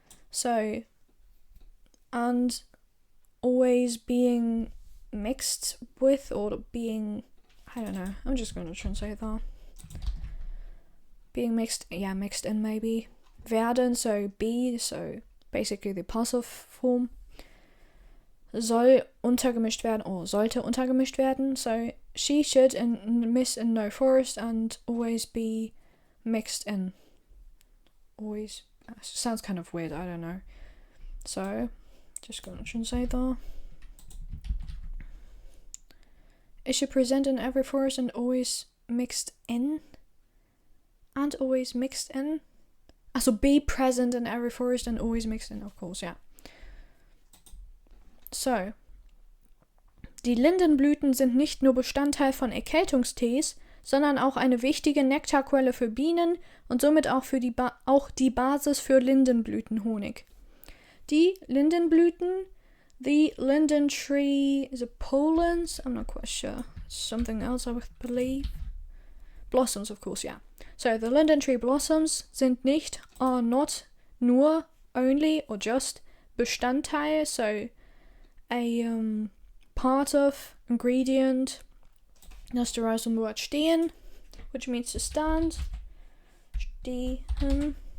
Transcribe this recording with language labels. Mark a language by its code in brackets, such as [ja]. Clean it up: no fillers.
[en] So, and always being mixed with, or being, I don't know, I'm just going to translate that. Being mixed, yeah, mixed in maybe. Werden, so be, so basically the passive form. [de] Soll untergemischt werden, or sollte untergemischt werden. [en] So she should miss in no forest and always be mixed in. Always, sounds kind of weird, I don't know. So, just gonna translate that. It should present in every forest and always mixed in. And always mixed in. Also be present in every forest and always mixed in, of course, yeah. So. [de] Die Lindenblüten sind nicht nur Bestandteil von Erkältungstees, sondern auch eine wichtige Nektarquelle für Bienen und somit auch für die Basis für Lindenblütenhonig. Die Lindenblüten [en] The linden tree, is it pollens? I'm not quite sure. It's something else, I would believe. Blossoms, of course, yeah. So the linden tree blossoms [de] sind nicht, [en] are not, nur, only, or just Bestandteil, so a part of, ingredient, das derives from the word stehen, which means to stand, stehen,